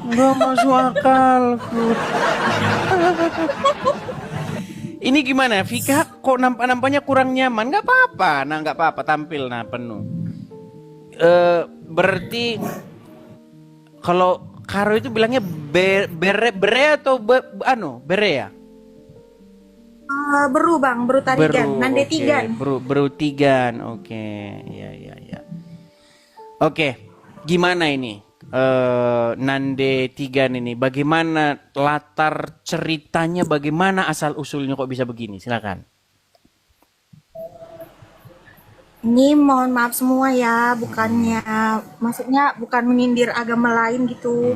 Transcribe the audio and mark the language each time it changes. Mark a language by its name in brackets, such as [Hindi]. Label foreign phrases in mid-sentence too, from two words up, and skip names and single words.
[Indonesian] Nggak masuk akalku. Ini gimana Vika? Kok nampaknya kurang nyaman? Nggak apa-apa. Nah nggak apa-apa tampil penuh. Berarti kalau Karo itu bilangnya bere atau bere ya? Beru Bang, beru tarigan, nande okay. tigan. Beru tigan, oke, ya. Oke, gimana ini nande tigan ini? Bagaimana latar ceritanya? Bagaimana asal usulnya kok bisa begini? Silakan. Ini mohon maaf semua ya, bukannya, maksudnya bukan menyindir agama lain gitu.